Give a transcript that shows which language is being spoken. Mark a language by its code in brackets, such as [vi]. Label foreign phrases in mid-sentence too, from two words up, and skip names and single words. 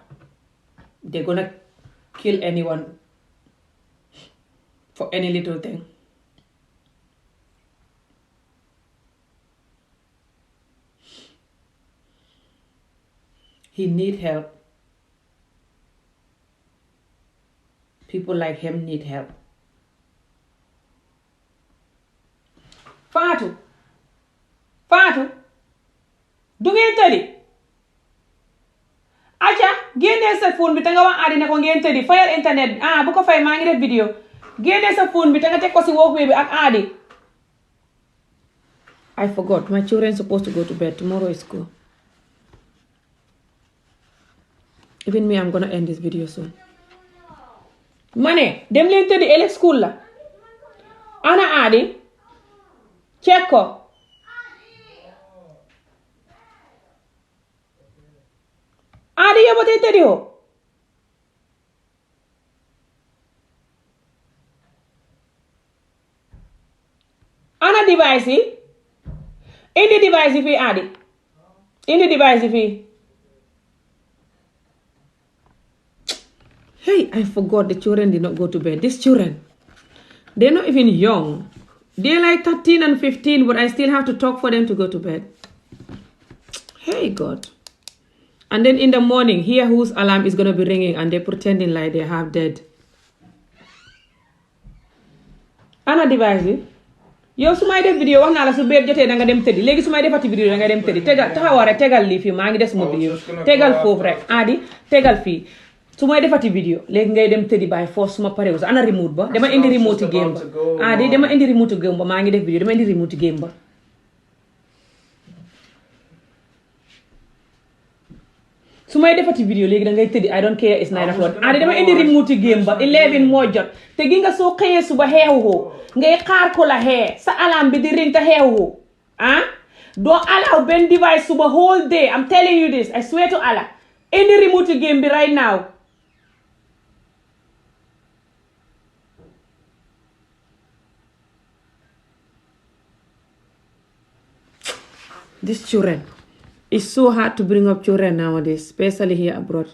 [en] They're gonna kill anyone for any little thing. He needs help. People like him need help. [wo] Fatou du ngeen tëddi aca génnee sa phone bi te nga wax àddina ko ngeen tëddi fayal internet bi bu ko fay maa ngi def vidéo génnee sa phone bi te nga teg ko si walkway bi ak aadi. [en] I forgot, my children supposed to go to bed, tomorrow is school. Even me, I'm gonna end this video soon. [wo] Mane dem leen tëddi ëllëg school la. Ana aadi check ko. Aadi yow ba tey tëddi ho. Ana device yi. Indi device yi fii aadi. Indi device yi fii. [en] Hey, I forgot the children did not go to bed. These children, they're not even young. They're like 13 and 15, but I still have to talk for them to go to bed. Hey, God. And then in the morning, hear whose alarm is going to be ringing and they're pretending like they're half dead. [wo] Ana device bi yow su may def vidéo wax naa la su beet jotee da nga dem tëddi léegi su may defati vidéo da nga dem tëddi tegal taxawal rek tegal lii fii maa ngi des sama vidéo tegal foofu rek aadi tegal fii su may defati vidéo léegi ngay dem tëddi bàyyi force suma parewu sa ana remote ba dama indi [en] remote game [wo] ba aadi dama indi [en] remote game [wo] ba maa ngi def vidéo dama indi [en] remote game [wo] ba su may defati vidéo léegi da ngay tëddi [en] I don't care it's 9 o'clock [wo] aadi dama indi [en] remote game [wo] ba 11 moo jot te gi nga soo xëyee suba xeexuwoo ngay xaar ko la xee sa alarm bi di ring te xeexuwoo [en] don't allow [wo] benn device suba [en] whole day I'm telling you this I swear to Allah [wo] indi [en] remote game [wo] bi [en] right now. These children, it's so hard to bring up children nowadays, especially here abroad.